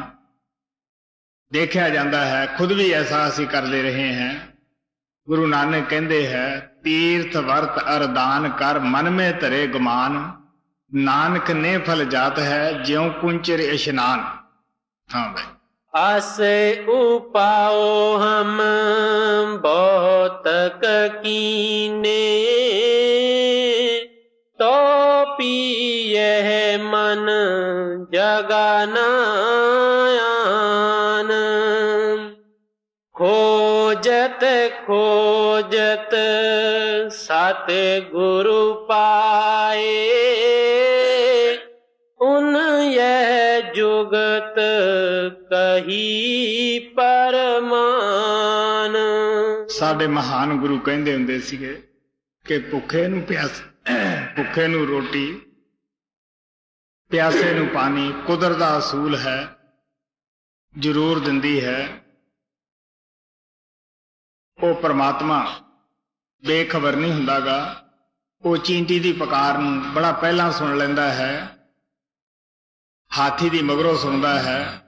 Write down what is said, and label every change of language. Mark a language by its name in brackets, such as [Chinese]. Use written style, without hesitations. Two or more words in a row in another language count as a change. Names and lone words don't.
[Punjabi] ਦੇਖਿਆ ਜਾਂਦਾ ਹੈ ਖੁਦ ਵੀ ਐਸਾ ਅਸੀਂ ਕਰਦੇ ਰਹੇ ਹਾਂ। ਗੁਰੂ ਨਾਨਕ ਕਹਿੰਦੇ ਹੈ ਤੀਰਥ ਵਰਤ ਅਰਦਾਨ ਕਰ ਮਨ ਮੇ ਧਰੇ ਗੁਮਾਨ, ਨਾਨਕ ਨੇ ਫਲ ਜਾਤ ਹੈ ਜਿਉ ਕੁੰਚਰ ਇਸ਼ਨਾਨ। ਹਾਂ ਭਾਈ, ਆਸੇ ਉਪਾਓ ਹਮ ਬਹੁਤ ਕੀਨੇ, ਤੋ ਪਿਯਹ ਮਨ ਜਗਾਨਾ ਆਨ। ਖੋਜਤ ਖੋਜਤ ਸਤ ਗੁਰੁ ਪਾਏ, ਉਨ ਯਹ ਜੁਗਤ ਕਹੀ ਪਰਮਾਨ। ਸਾਡੇ ਮਹਾਨ ਗੁਰੂ ਕਹਿੰਦੇ ਹੁੰਦੇ ਸੀਗੇ ਕਿ ਭੁੱਖੇ ਨੂੰ ਭੁੱਖੇ ਨੂੰ ਰੋਟੀ, ਪਿਆਸੇ ਨੂੰ ਪਾਣੀ ਕੁਦਰਤ ਦਾ ਅਸੂਲ ਹੈ, ਜ਼ਰੂਰ ਦਿੰਦੀ ਹੈ। ਉਹ ਪਰਮਾਤਮਾ ਬੇਖਬਰ ਨਹੀਂ ਹੁੰਦਾਗਾ, ਉਹ ਚੀਂਟੀ ਦੀ ਪੁਕਾਰ ਨੂੰ ਬੜਾ ਪਹਿਲਾਂ ਸੁਣ ਲੈਂਦਾ ਹੈ, ਹਾਥੀ ਦੀ ਮਗਰੋਂ ਸੁਣਦਾ ਹੈ।